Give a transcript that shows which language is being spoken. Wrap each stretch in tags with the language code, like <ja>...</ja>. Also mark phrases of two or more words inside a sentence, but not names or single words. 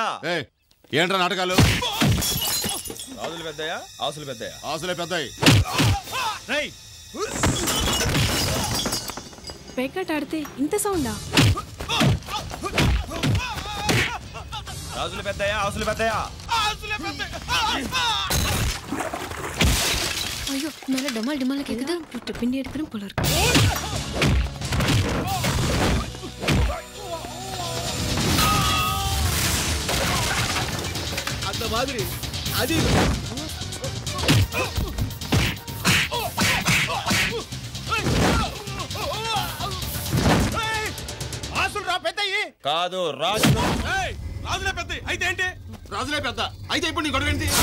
<te>ఏంట్రా నాటకాలు? రాజులు పెద్దయా ఆశలు పెద్దయా? ఆశలే పెద్దయి. పేకాట ఆడితే ఇంత సౌండా? రాజులు పెద్దయా ఆశలు పెద్దయా?</te> <ta>ஐயோ மேல டமால் டமால் கேக்குது. புட்டு பின்னி எடுக்கணும் போல இருக்கு. அந்த மாதிரி అది</ta> <te>ఆశలు రా పెద్దయి. కాదు రాజులు. రాజులే పెద్ద అయితే ఏంటి? రాజులే పెద్ద అయితే ఇప్పుడు నీ గొడవ ఏంటి?</te>